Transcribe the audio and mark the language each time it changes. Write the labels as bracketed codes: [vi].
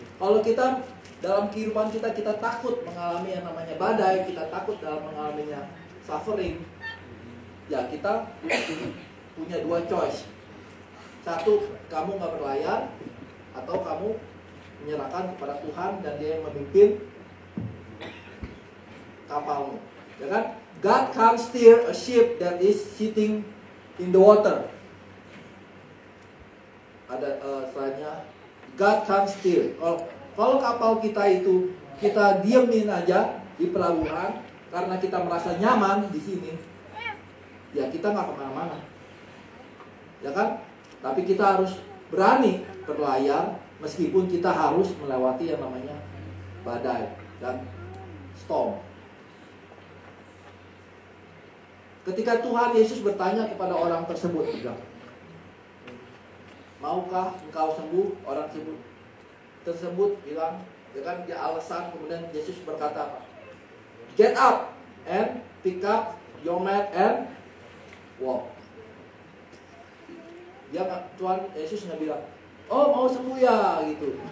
[id] Kalau kita dalam kehidupan kita takut mengalami yang namanya badai, kita takut dalam mengalaminya suffering, ya kita punya 2 choice. Satu, kamu nggak berlayar, atau kamu menyerahkan kepada Tuhan dan Dia yang memimpin kapalmu, ya kan? [en] God can steer a ship that is sitting in the water. [id] Ada slide-nya. [en] God can steer. [id] Kalau kapal kita itu kita diemin aja di pelabuhan karena kita merasa nyaman di sini, ya kita nggak kemana-mana, ya kan? Tapi kita harus berani berlayar meskipun kita harus melewati yang namanya badai dan storm. Ketika Tuhan Yesus bertanya kepada orang tersebut, maukah engkau sembuh? Orang tersebut bilang, ya kan, dia alasan. Kemudian Yesus berkata apa? [en] Get up and pick up your mat and walk. [id] Tuhan Yesus nggak bilang, oh mau sembuh ya gitu.